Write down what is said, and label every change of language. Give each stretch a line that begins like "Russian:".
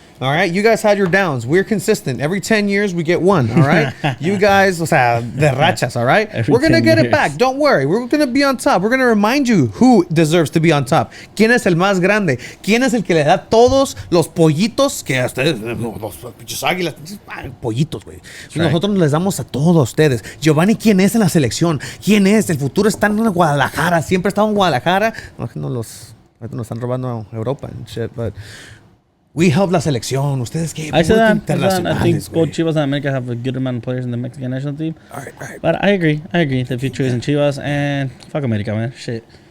English: All right, you guys had your downs. We're consistent. Every 10 years, we get one. All right, you guys,
Spanish: de rachas.
English: All right, we're gonna get it back. Don't worry. We're gonna be on top. We're gonna remind you who deserves to be on top.
Spanish: ¿Quién es el más grande? ¿Quién es el que le da todos los pollitos que a ustedes, los pinches águilas, pollitos, güey? Nosotros les damos a todos ustedes. Giovanni, ¿quién es en la selección? ¿Quién es? El futuro está en Guadalajara. Siempre ha estado en Guadalajara. Nos están robando a Europa
English: and shit, but we help
Spanish: la selección. Ustedes que
English: I said that. I think both Chivas and America have a good amount of players in the Mexican national team. All right. But I agree. The future is in Chivas and fuck America, man. Shit.